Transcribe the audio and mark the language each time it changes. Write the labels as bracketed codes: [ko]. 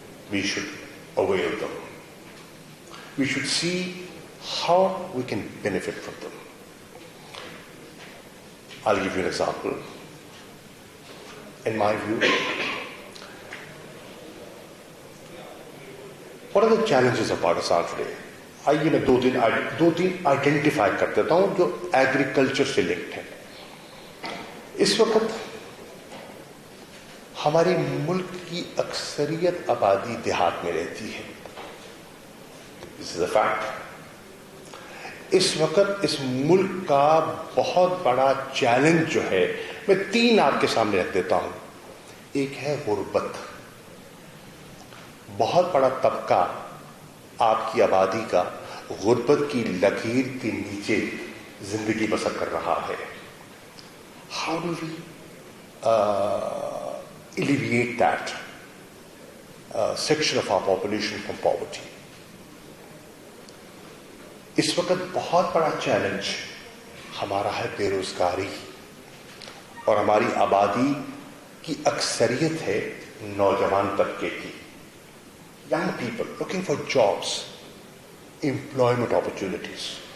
[en] We should avail them. We should see how we can benefit from them. I'll give you an example. In my view, what are the challenges of Pakistan today? [ur] آئیے میں دو تین identify کر دیتا ہوں جو agriculture سے linked ہیں. اس وقت ہمارے ملک کی اکثریت آبادی دیہات میں رہتی ہے. [en] This is a fact. [ur] اس وقت اس ملک کا بہت بڑا چیلنج جو ہے, میں 3 آپ کے سامنے رکھ دیتا ہوں. ایک ہے غربت. بہت بڑا طبقہ آپ کی آبادی کا غربت کی لکیر کے نیچے زندگی بسر کر رہا ہے. [en] How do we alleviate that section of our population from poverty? [ur] اس وقت بہت بڑا چیلنج ہمارا ہے بے روزگاری, اور ہماری آبادی کی اکثریت ہے نوجوان طبقے کی. [en] Young people looking for jobs, employment opportunities.